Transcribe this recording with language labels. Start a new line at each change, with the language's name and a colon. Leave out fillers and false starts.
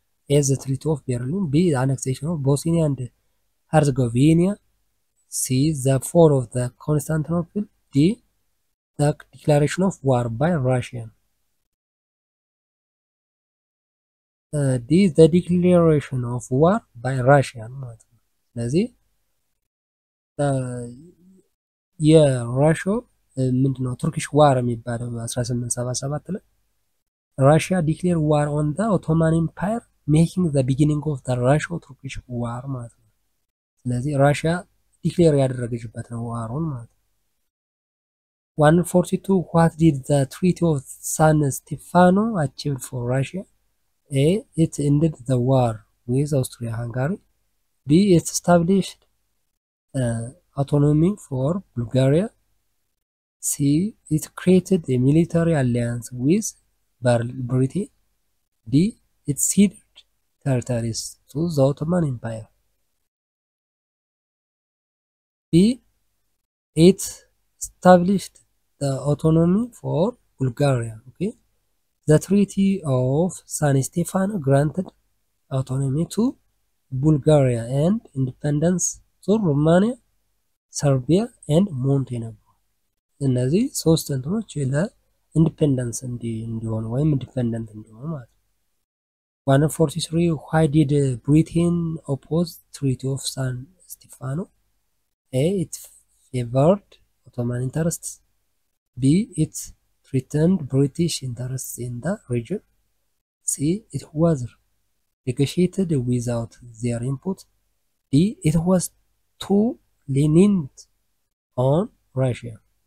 English: A. The Treaty of Berlin. B. The annexation of Bosnia and Herzegovina. C. The fall of the Constantinople. D. The declaration of war by Russia. D. The declaration of war by Russia
Amharic: ማለት ነው። ስለዚህ የራሽያ ምንድነው ቱርኪሽ ዋር የሚባለው 1877 ላይ ራሽያ ዲክሌር ዋር ኦን ዘ ኦቶማን ኤምፓየር ሜኪንግ ዘ ቢጊኒንግ ኦፍ ዘ ራሽያ ቱርኪሽ ዋር ማለት ነው። ስለዚህ ራሽያ ዲክሌር ያደረገችበት ነው ዋሩን ማለት ነው። 142
English: what did the treaty of San Stefano achieve for Russia? A. It ended the war with Austria-Hungary. B. It established autonomy for Bulgaria. C. It created a military alliance with Britain. D. It ceded territories to the Ottoman Empire. B. It established the autonomy for Bulgaria. Okay, the Treaty of San Stefano granted autonomy to Bulgaria and independence to Romania, Serbia, and Montenegro.
Amharic: እነዚህ ሶስት እንትኖች ለኢንዲፔንደንስ እንዲሆኑ ወይም ኢንዲፔንደንት እንዲሆኑ ማለት ነው። 143
English: why did Britain oppose Treaty of San Stefano? A. It favored Ottoman interests. B. It threatened British interests in the region. C. It was negotiated without their input. D. It was too lenient on Russia.